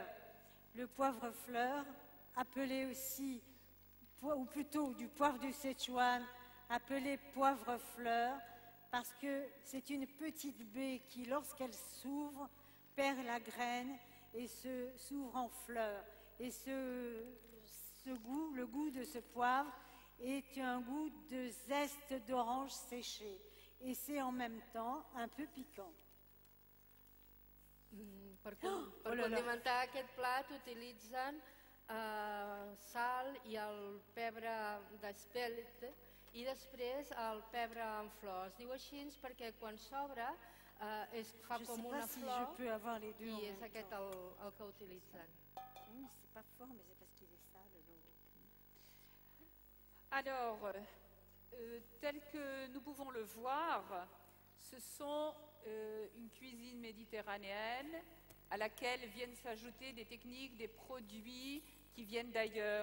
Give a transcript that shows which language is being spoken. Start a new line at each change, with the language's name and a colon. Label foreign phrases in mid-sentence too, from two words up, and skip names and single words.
French: Le poivre fleur, appelé aussi, ou plutôt du poivre du Sichuan, appelé poivre fleur, parce que c'est une petite baie qui, lorsqu'elle s'ouvre, perd la graine et s'ouvre en fleur. Et le goût de ce poivre est un goût de zeste d'orange séché. Et c'est en même temps un peu piquant.
Catalan: Per condimentar aquest plat utilitzen sal i el pebre d'espelete i després el pebre en flor. Es diu així perquè quan s'obre fa com una flor i és aquest el que utilitzen.
French: Oui, c'est pas fort, mais c'est parce qu'il est sale. Alors, tel que nous pouvons le voir, ce sont une cuisine méditerranéenne à laquelle viennent s'ajouter des techniques, des produits qui viennent d'ailleurs.